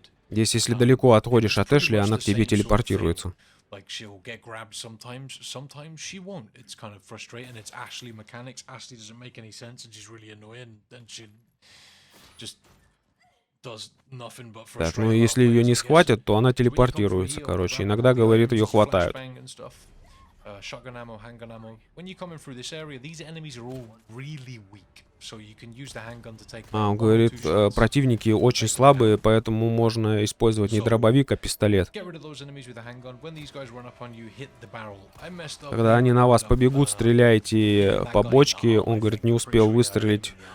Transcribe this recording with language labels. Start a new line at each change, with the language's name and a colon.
Russian: Здесь, если далеко отходишь от Эшли, она к тебе телепортируется.
English: Like she'll get grabbed sometimes she won't. It's kind of frustrating. It's Ashley mechanics. Ashley doesn't make any sense and she's really annoying and she just does nothing but frustrate.
Russian: Так, ну если ее не схватят, то она телепортируется, короче. Иногда, говорит, ее хватают.
English: Shotgun ammo, handgun ammo. When you're coming through this area, these enemies are all really weak. So you can use the handgun to take.
Russian: Он говорит, противники очень слабые, поэтому можно использовать не дробовик, а пистолет. Когда они на вас побегут, стреляйте по бочке. Он говорит, не успел выстрелить